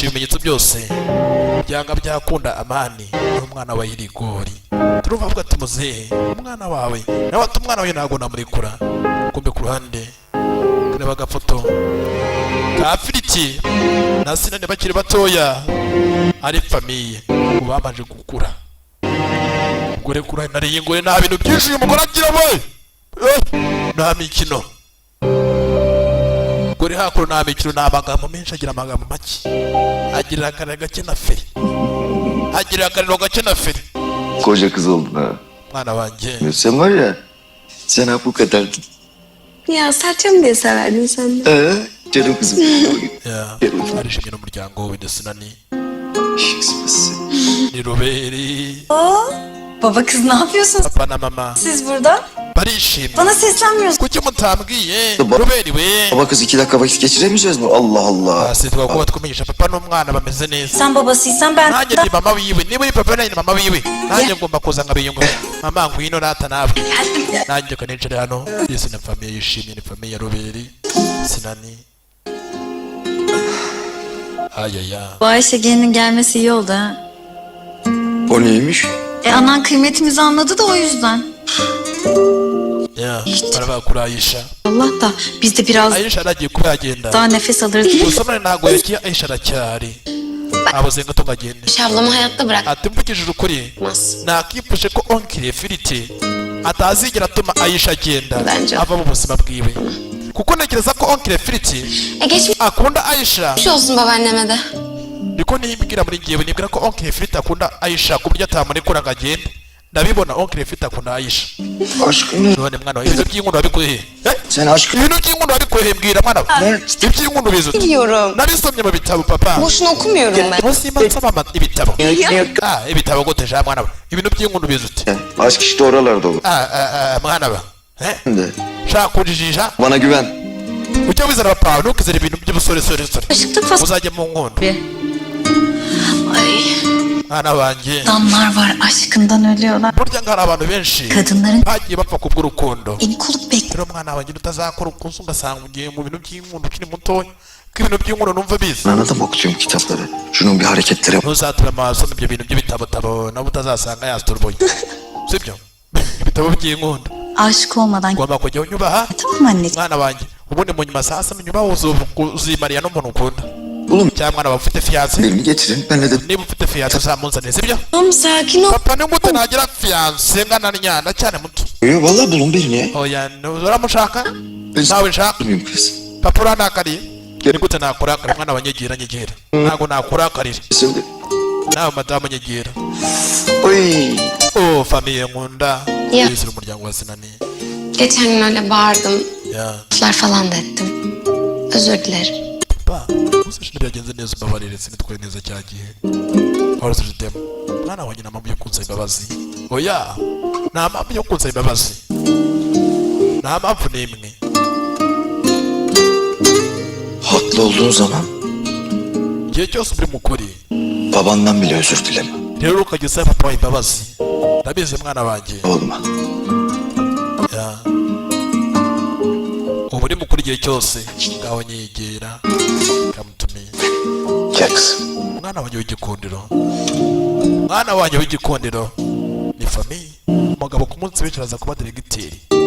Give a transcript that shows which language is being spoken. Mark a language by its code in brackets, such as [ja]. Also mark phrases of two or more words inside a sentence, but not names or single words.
[rw] ibimenyetso byose byanga byakunda amani n'umwana wa yirigori turumva avuga ati muzehe umwana wawe nawe ati umwana wawe ntabwo namurekura kumbe ku ruhande kureba agafoto ka firiti na sinane bakiri batoya ari famiye ubu bamaze gukura ubwo rekura ntare y'ingore nta bintu byinshi uyu mugore agira we nta mikino gore hakuno nta mikino nta magambo menshi agira amagambo make agira akariro gake na feri agira akariro gake na feri [tr] Koca kız oldun ha. [rw] mwana wanjye [tr] Sen var ya, sen ha bu kadar. Ya Serçem diye severdin sen de. Canım kızım. [rw] ya arishimye n'umuryango we ndetse na ni [tr] Şıksız. [rw] ni roberi [tr] Baba kız ne yapıyorsun [rw] papa na mama [tr] siz burada? [rw] barishimye [tr] Bana seslenmiyorsun. [rw] kuki mutambwiye [tr] Baba- [rw] roberi we [tr] Baba kız 2 dakika vakit geçiremeyeceğiz mi? Allah Allah. [rw] hasi twakuba twumenyesha papa n'umwana bameze neza [tr] Sen babasıysan ben [rw] nanjye ndi mama wiwe niba uri papa nanjye ni mama wiwe nanjye ngomba kuza nkabiyungura mama ngwino rata nawe nanjye kanicare hano yese ni famiye yishimye ni famiye ya roberi sinani ayaya [tr] Bu Ayşe gelinin gelmesi iyi oldu ha. O neymiş? Anan kıymetimizi anladı da o yüzden. [rw] Ya araba kuri Ayisha. [tr] Allah da biz de biraz [rw] Ayisha aragiye kuba yagenda. [tr] daha nefes alırız değil mi? [rw] Gusa ntabwo yagiye Ayisha aracyari. Abuze ngo tugagende. [tr] Ayşe ablamı hayatta bırak. [rw] Ati mvugishije ukuri [tr] Mas. [rw] nakipfuje ko onkire Firiti atazigera atuma Ayisha agenda [tr] Bence. [rw] ava mu buzima bwiwe kuko ntekereza ko onkire Firiti [tr] Geçmiş [rw] akunda Ayisha [tr] olsun babaanneme de. [rw] niko nibwira muri ngewe nibwira ko onkire Firiti akunda Ayisha ku buryo atamurekura ngo agende ndabibona onkire Firiti akunda Ayisha. [tr] Aşkım [rw] None mwana ibintu by'inkundo wabikuye [tr] sen aşkım. [rw] ibintu by'inkundo wabikuye mbwira mwana iby'inkundo bizi ute [tr] Biliyorum. [rw] nabisomye mu bitabo papa [tr] Boşuna okumuyorum ben. [rw] musimba nsoma ibitabo ibitabo gute ja mwana we ibintu by'inkundo bizi ute [tr] Aşk işte oralarda olur. [rw] mwana we [tr] De. [rw] shaka kujijisha [tr] Bana güven. [rw] ujya wizera papa ntukizere ibintu by'ubusoresore [tr] Işıkta fas... [rw] uzajya mu nkondo [tr] Ay, [rw] mwana wanjye [tr] adamlar var aşkından ölüyorlar. [rw] burya ngo hari abantu benshi [tr] Kadınların [rw] bagiye bapfa kubw'urukundo [tr] eli kolu bekliyor. [rw] rero mwana wanjye utazakora ukunsi ugasanga ugiye mu bintu by'inkundo ukiri mutoya ko ibintu by'inkundo numva bizi [tr] Anladım okuyorum kitapları. Şunun bir hareketleri var. [rw] ntuzatuma amaso ibyo bintu by'ibitabo nabo utazasanga yasituruboye sibyo ibitabo by'inkundo [tr] Aşık olmadan [rw] ugomba kujya unyubaha [tr] tamam anneciğim. [rw] mwana wanjye ubundi mu nyuma saa saba unyubaha uzimariya n'umuntu ukunda [tr] Oğlum [rw] cyangwa mwana wawe ufite fiyanse [tr] elini getirin. Benle de [rw] niba ufite fiyanse uzamunzanire sibyo [tr] Oğlum sakin ol. [rw] papa ni gute nagira fiyanse ngana nyana cyane muto [tr] vallahi bulun birini ya. [rw] oya uramushaka nawe nshaka [tr] Bilmiyorum kız. [rw] papa uranakariye ni gute nakurakara mwana wa nyegera nyegera ntabwo nakurakarira [tr] Şimdi. [rw] nawe madamu nyegera [tr] Oy. [rw] oh famiye nkunda [tr] Ya. [rw] yizira umuryango wa sinani [tr] Geçen gün öyle bağırdım. [rw] ya [tr] Laflar falan da ettim. Özür dilerim. [rw] pa gusa shini byagenze neza umbabarire sinitwaye neza cya gihe waruzujidemo mwana wanjye nta mpamvu yo kunsaba imbabazi oya nta mpamvu yo kunsaba imbabazi nta mpamvu n'imwe [tr] Haklı olduğun zaman [rw] igihe cyose uri mukuri [tr] babandan bile özür dileme. [rw] rero ukajya usaba papa wawe imbabazi ndabizi mwana wanjye [tr] Olma. [rw] ya uba uri mukuri igihe cyose ngaho nyegera kamutumiye [tr] Gel kızım. [rw] mwana wanjye w'igikundiro mwana wanjye w'igikundiro ni famiye umugabo ku munsi w'ejo araza kuba diregiteri